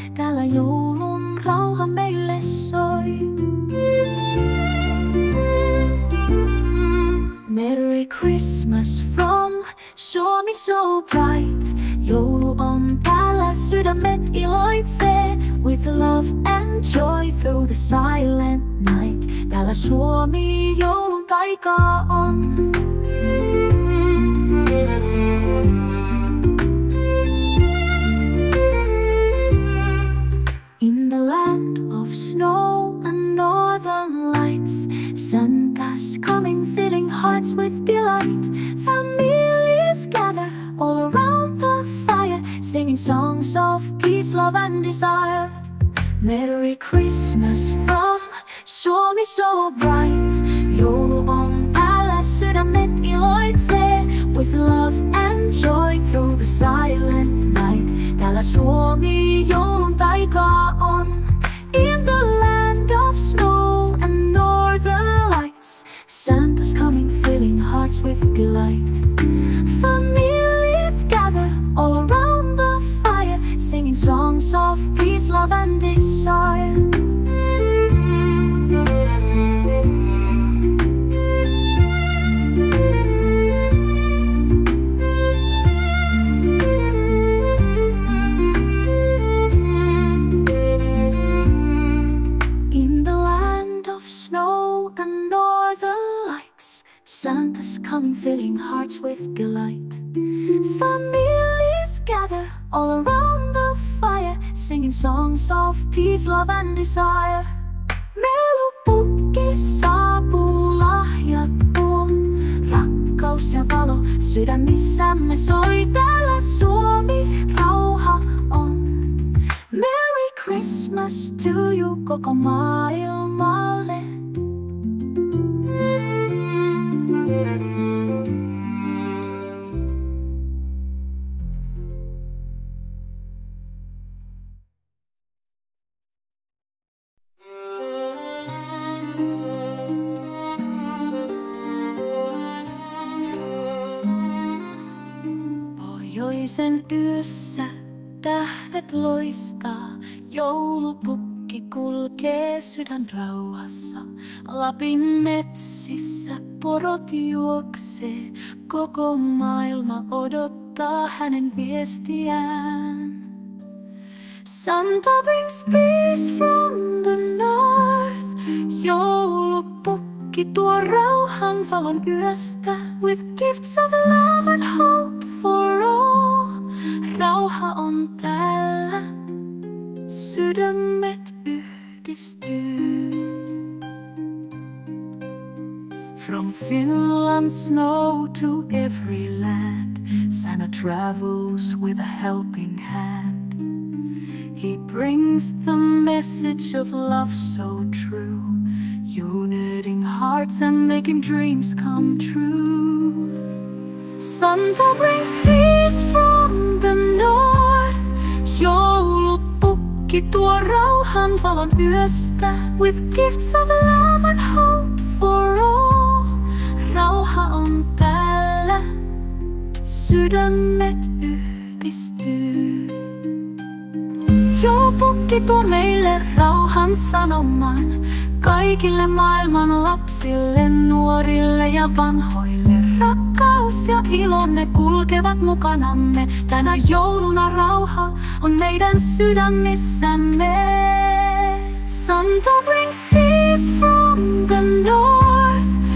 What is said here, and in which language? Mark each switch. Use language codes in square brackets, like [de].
[fi] Täällä joulun rauha meille soi. [en] Merry Christmas from Suomi so bright. [fi] Joulu on täällä, sydämet iloitsee. [en] With love and joy through the silent night. [fi] Täällä Suomi joulun taikaa on. [en] In the land of snow and northern lights, Santa's coming, filling hearts with delight. Families gather all around the fire, singing songs of peace, love and desire. Merry Christmas from Suomi so bright. [fi] Joulu on täällä, sydämet iloitsee. [en] With love and joy through the silent night. [fi] Täällä Suomi joulun taikaa on. [en] In the land of snow and northern lights, Santa's coming, filling hearts with delight. Families gather all around the fire, singing songs of peace, love and desire. In the land of snow and northern lights, Santa's coming, filling hearts with delight. Families gather all around the fire, singing songs of peace, love and desire. [fi] Melupukki saapuu, lahjat tuo. Rakkaus ja valo sydämissämme soi. Täällä Suomi rauha on. [en] Merry Christmas to you [fi] koko maailmalle. Hiljaisen yössä tähdet loistaa, joulupukki kulkee sydän rauhassa. Lapin metsissä porot juoksee, koko maailma odottaa hänen viestiään. [en] Santa brings peace from the north. [fi] Joulupukki tuo rauhan valon yöstä, [en] with gifts of love and hope for all. [fi] Rauha on täällä, sydämet yhdistyy. [en] From Finland's snow to every land, Santa travels with a helping hand. He brings the message of love so true, uniting hearts and making dreams come true. Santa brings peace from the north. [fi] Joulupukki tuo rauhan valon yöstä, [en] with gifts of love and hope for all. [fi] Rauha on täällä, sydämet yhdistyy. Joulupukki tuo meille rauhan sanoman, kaikille maailman lapsille, nuorille ja vanhoille. Rakkaus ja ilo, ne kulkevat mukanamme. Tänä jouluna rauha on meidän sydämissämme. [en] Santa brings peace from the north.